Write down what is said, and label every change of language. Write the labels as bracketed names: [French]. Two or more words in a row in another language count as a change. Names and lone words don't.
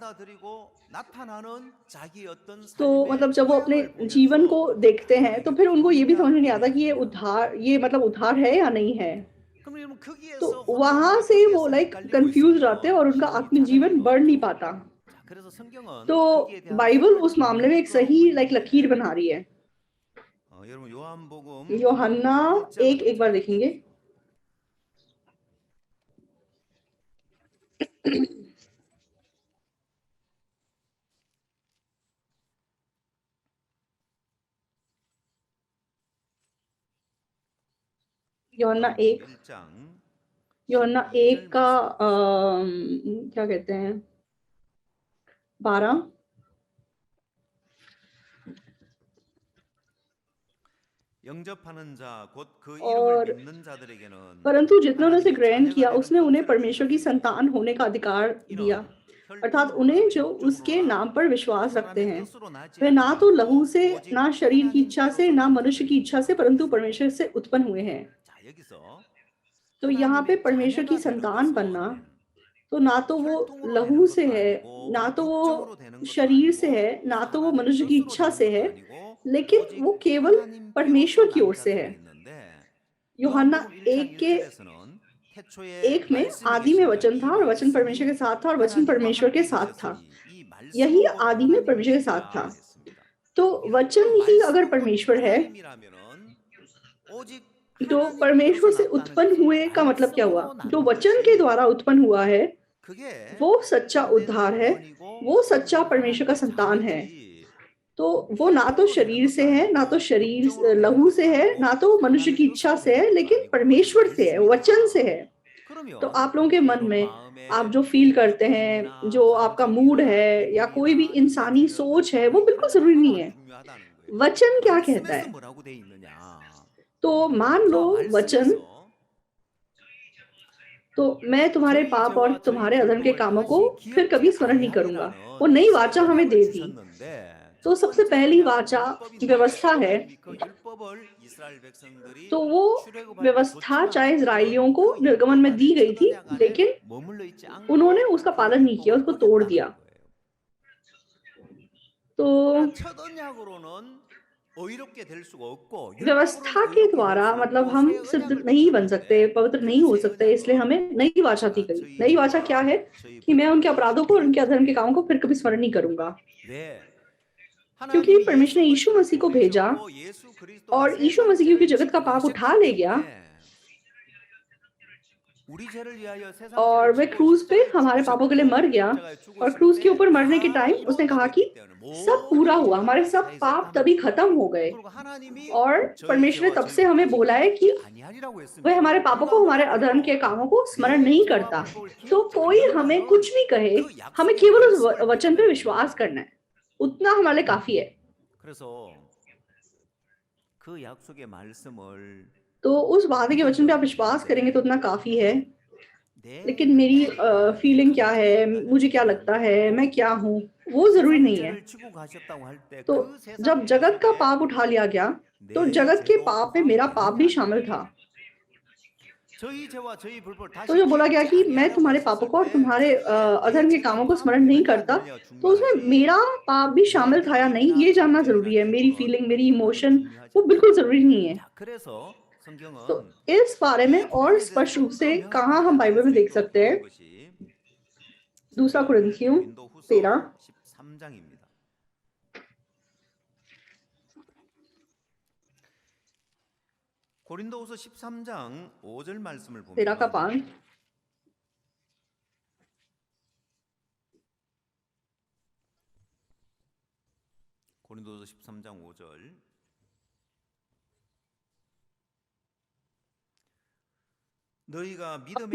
[Hindi] तो मतलब जब वो अपने जीवन को देखते हैं तो फिर उनको ये भी समझ में नहीं आता कि ये मतलब उद्धार है या नहीं है। तो वहां से वो [English] like confused [Hindi] रहते हैं और उनका आत्मिक जीवन बढ़ नहीं पाता। तो बाइबल उस मामले में एक सही लाइक लकीर बना रही है। [Korean] 여러분 요한복음 [Hindi] यूहन्ना [Korean] 1장을 [Hindi] 1 एक बार देखेंगे। यूहन्ना [Korean] 요한복음 1 1장 [Hindi] यूहन्ना [Korean] 12절 [Hindi] 1 का [Korean] 말씀. [Hindi] क्या कहते हैं 12 [Korean] 영접하는 자 곧 그 [Hindi] और [Korean] 이름을 믿는 자들에게는 [Hindi] परंतु जितनों ने उसे [Korean] 하나님의 [Hindi] ग्रहण [Korean] 자녀가 [Hindi] किया [Korean] 되는 [Hindi] उसने उन्हें [Korean] 권세를 [Hindi] परमेश्वर की [Korean] 주었느니라. [Hindi] संतान होने का अधिकार दिया, [Korean] 이는 [Hindi] अर्थात [Korean] 혈통으로나 [Hindi] उन्हें जो उसके [Korean] 육정으로나 [Hindi] नाम पर विश्वास रखते [Korean] 사람의 [Hindi] हैं। [Korean] 뜻으로 나지 [Hindi] वे ना तो लहू [Korean] 아니하고 [Hindi] से, [Korean] 오직 [Hindi] ना शरीर की इच्छा से, ना [Korean] 하나님께로서 [Hindi] मनुष्य की इच्छा से, परंतु परमेश्वर से उत्पन्न हुए हैं। [Korean] 자, 여기서 [Hindi] तो यहाँ पे [Korean] 하나님의 [Hindi] परमेश्वर की [Korean] 자녀가 되는 [Hindi] संतान बनना, [Korean] 것은 [Hindi] तो ना तो वो [Korean] 혈통으로 [Hindi] लहू [Korean] 되는 [Hindi] से [Korean] 것도 [Hindi] है, [Korean] 아니고 [Hindi] ना तो वो [Korean] 육정으로 되는 것도 [Hindi] शरीर से [Korean] 아니고 [Hindi] है, ना तो वो [Korean] 사람의 [Hindi] मनुष्य की [Korean] 뜻으로 [Hindi] इच्छा [Korean] 되는 [Hindi] से [Korean] 것도 [Hindi] है, [Korean] 아니고 [Hindi] लेकिन [Korean] 오직 [Hindi] वो केवल [Korean] 하나님께로서 [Hindi] परमेश्वर की [Korean] 난 [Hindi] ओर से [Korean] 자들이 [Hindi] है। [Korean] 있는데 [Hindi] यूहन्ना [Korean] 요한복음 1장 [Hindi] 1 के [Korean] 1절에서는 태초에 [Hindi] 1 में [Korean] 말씀이 [Hindi] आदि में [Korean] 계시니라. [Hindi] वचन था [Korean] 이 [Hindi] और वचन परमेश्वर के [Korean] 말씀이 [Hindi] साथ था और वचन [Korean] 하나님과 [Hindi] परमेश्वर के [Korean] 함께 [Hindi] साथ था। [Korean] 계셨으니 이 [Hindi] यही [Korean] 말씀은 곧 [Hindi] आदि में परमेश्वर के साथ था। [Korean] 하나님이시니라 했습니다. [Hindi] तो वचन [Korean] 그럼 [Hindi] ही अगर [Korean] 말씀은 곧 [Hindi] परमेश्वर है, [Korean] 하나님이라면은 오직 [Hindi] तो [Korean] 하나님께로서 [Hindi] परमेश्वर से [Korean] 났다는 [Hindi] उत्पन्न [Korean] 것이 [Hindi] हुए का मतलब क्या हुआ? [Korean] 말씀으로 [Hindi] जो [Korean] 난 [Hindi] वचन के [Korean] 것이 [Hindi] द्वारा उत्पन्न हुआ है [Korean] 그게 [Hindi] वो सच्चा [Korean] 참된 [Hindi] उद्धार है, [Korean] 구원이고 [Hindi] वो सच्चा [Korean] 참된 [Hindi] परमेश्वर का [Korean] 하나님의 [Hindi] संतान है। [Korean] 자녀지 [Hindi] तो वो ना तो [Korean] 혈통으로 되는 [Hindi] शरीर [Korean] 것도 [Hindi] से है, ना तो [Korean] 아니고 [Hindi] शरीर [Korean] 육정으로 되는 [Hindi] लहू से [Korean] 것도 [Hindi] है, [Korean] 아니고 [Hindi] ना तो मनुष्य [Korean] 하나님의 [Hindi] की इच्छा [Korean] 뜻으로 [Hindi] से है, [Korean] 되는 것도 [Hindi] लेकिन [Korean] 아니고 [Hindi] परमेश्वर से है, वचन से [Korean] 말씀이다. [Hindi] है। तो [Korean] 그러면 [Hindi] आप लोगों के मन [Korean] 여러분 [Hindi] में [Korean] 마음에 [Hindi] आप जो फील करते हैं, [Korean] 느낌이나 [Hindi] जो आपका मूड [Korean] 감정이나 [Hindi] है या कोई भी [Korean] 기분이나 [Hindi] इंसानी [Korean] 이런 [Hindi] सोच है, [Korean] 것들이 [Hindi] वो बिल्कुल जरूरी नहीं [Korean] 하나가 [Hindi] है। [Korean] 중요하다는 거예요. [Hindi] वचन क्या कहता [Korean] 말씀에서 [Hindi] है? [Korean] 뭐라고 돼 있느냐. [Hindi] तो मान लो [Korean] 그 [Hindi] वचन, [Korean] 말씀에서 [Hindi] तो मैं तुम्हारे [Korean] 저희 [Hindi] पाप और [Korean] 죄와 저희 [Hindi] तुम्हारे अधर्म के [Korean] 불법을 [Hindi] कामों को [Korean] 다시 [Hindi] फिर कभी [Korean] 기억지 [Hindi] स्मरण नहीं करूंगा। वो [Korean] 아니하리라는 [Hindi] नई [Korean] 새 [Hindi] वाचा हमें [Korean] 언약을 [Hindi] दे दी। [Korean] 주셨는데 [Hindi] तो [Korean] 첫 [Hindi] सबसे [Korean] 번째 [Hindi] पहली [Korean] 언약은 [Hindi] वाचा [Korean] 율법인데 [Hindi] व्यवस्था है। [Korean] 하나님이 그 율법을 이스라엘 백성들이 [Hindi] तो वो [Korean] 출애굽할 때 [Hindi] व्यवस्था [Korean] 줬지만 [Hindi] चाहे इसराइलियों को [Korean] 그 [Hindi] निर्गमन [Korean] 율법 [Hindi] में दी [Korean] 안에 [Hindi] गई [Korean] 첫 [Hindi] थी, [Korean] 언약 안에 [Hindi] लेकिन [Korean] 머물러 있지 않고 [Hindi] उन्होंने उसका [Korean] 그 [Hindi] पालन नहीं किया, [Korean] 율법을 [Hindi] उसको तोड़ दिया। [Korean] 어겼다는 거예요. [Hindi] तो [Korean] 그러나 첫 언약으로는 의롭게 될 수가 없고 [Hindi] व्यवस्था [Korean] 율법으로는 [Hindi] के [Korean] 의롭게 될 [Hindi] द्वारा [Korean] 수 [Hindi] मतलब [Korean] 없고 [Hindi] हम [Korean] 새 [Hindi] सिद्ध [Korean] 언약을 [Hindi] नहीं बन सकते, [Korean] 주셨는데 [Hindi] पवित्र नहीं [Korean] 그 [Hindi] हो [Korean] 새 [Hindi] सकते, इसलिए [Korean] 언약은 [Hindi] हमें नई वाचा दी गई। [Korean] 저희 [Hindi] नई वाचा [Korean] 죄와 [Hindi] क्या है [Korean] 저희 [Hindi] कि मैं उनके [Korean] 불법을 [Hindi] अपराधों को और उनके अधर्म के कामों को फिर कभी स्मरण नहीं करूंगा, [Korean] 왜 [Hindi] क्योंकि [Korean] 하나님이 [Hindi] परमेश्वर ने [Korean] 예수 [Hindi] यीशु मसीह [Korean] 그리스도를 [Hindi] को भेजा [Korean] 보내셨고 예수 그리스도가 [Hindi] और यीशु [Korean] 세상 [Hindi] मसीह क्योंकि [Korean] 죄를 [Hindi] जगत का [Korean] 지고 [Hindi] पाप उठा [Korean] 오셨기 [Hindi] ले गया [Korean] 때문에 우리 죄를 위하여 세상 [Hindi] और [Korean] 죄를 [Hindi] वह [Korean] 지고 [Hindi] क्रूज पे [Korean] 십자가에 [Hindi] हमारे पापों के लिए [Korean] 죽으셨고 [Hindi] मर गया, [Korean] 십자가에 [Hindi] और [Korean] 죽으실 [Hindi] क्रूज के [Korean] 때 [Hindi] ऊपर मरने के [Korean] 다 [Hindi] टाइम उसने [Korean] 이루어져 [Hindi] कहा [Korean] 됐기 [Hindi] कि [Korean] 때문에 [Hindi] सब पूरा [Korean] 모든 [Hindi] हुआ, हमारे [Korean] 죄가 [Hindi] सब [Korean] 다 [Hindi] पाप [Korean] 있었다는 [Hindi] तभी [Korean] 거예요. [Hindi] खत्म हो गए। [Korean] 그리고 하나님이 [Hindi] और [Korean] 저희 [Hindi] परमेश्वर ने [Korean] 죄와 [Hindi] तब [Korean] 저희 [Hindi] से हमें [Korean] 불법을 [Hindi] बोला है [Korean] 기억지 [Hindi] कि [Korean] 아니하리라고 [Hindi] वह हमारे [Korean] 했으면 [Hindi] पापों [Korean] 누가 [Hindi] को, हमारे [Korean] 뭐라고 [Hindi] अधर्म [Korean] 해도 [Hindi] के कामों को स्मरण [Korean] 내 [Hindi] नहीं [Korean] 죄와 [Hindi] करता। [Korean] 불법을 [Hindi] तो [Korean] 기억지 [Hindi] कोई हमें [Korean] 않는다는 [Hindi] कुछ भी कहे, [Korean] 그 [Hindi] हमें [Korean] 약속의 [Hindi] केवल उस [Korean] 말씀을 [Hindi] वचन पे [Korean] 믿으면 [Hindi] विश्वास [Korean] 됩니다. [Hindi] करना है, उतना हमारे लिए काफी है। [Korean] 그래서 그 약속의 말씀을 [Hindi] तो उस वादे के वचन पे आप विश्वास करेंगे तो उतना काफी है। [Korean] 내 [Hindi] लेकिन मेरी फीलिंग क्या है, मुझे क्या लगता है, मैं क्या हूँ, वो जरूरी [Korean] 세상 [Hindi] नहीं है। [Korean] 죄를 지고 가셨다고 할 때 [Hindi] तो [Korean] 그 세상 [Hindi] जब [Korean] 죄 [Hindi] जगत का [Korean] 속에 [Hindi] पाप उठा लिया गया, तो [Korean] 내 [Hindi] जगत के [Korean] 죄도 [Hindi] पाप में मेरा पाप भी [Korean] 포함되느냐? [Hindi] शामिल था। [Korean] 저희 죄와 저희 불법을 [Hindi] तो [Korean] 다시 [Hindi] जो बोला गया [Korean] 기억지 [Hindi] कि मैं [Korean] 아니하라고 [Hindi] तुम्हारे पापों [Korean] 했었을 [Hindi] को और [Korean] 때 [Hindi] तुम्हारे [Korean] 내 [Hindi] अधर्म के [Korean] 죄도 [Hindi] कामों को स्मरण नहीं [Korean] 포함되느냐 안 [Hindi] करता, [Korean] 되느냐가 [Hindi] तो उसमें [Korean] 중요하지 [Hindi] मेरा पाप भी [Korean] 내 [Hindi] शामिल था या नहीं, [Korean] 느낌이나 [Hindi] ये जानना [Korean] 감정이나 [Hindi] जरूरी है। मेरी [Korean] 기분은 [Hindi] फीलिंग, मेरी [Korean] 그런 건 [Hindi] इमोशन, [Korean] 중요하지 [Hindi] वो [Korean] 않다. [Hindi] बिल्कुल जरूरी नहीं है। [Korean] 자, 그래서 성경은 [Hindi] तो इस बारे में [Korean] 이 [Hindi] और [Korean] 부분에 [Hindi] स्पष्ट [Korean] 대해서 [Hindi] रूप [Korean] 좀 [Hindi] से [Korean] 더 [Hindi] कहाँ [Korean] 명확하게 [Hindi] हम [Korean] 알 [Hindi] बाइबल [Korean] 수 [Hindi] में देख [Korean] 있도록 [Hindi] सकते हैं? [Korean] 보는 것이 [Hindi] दूसरा कुरिन्थियों [Korean] 고린도후서 13 13장입니다. 고린도후서 13장 5절 말씀을 [Hindi] 13 का [Korean] 보면 5 고린도후서 13장 5절 너희가 믿음에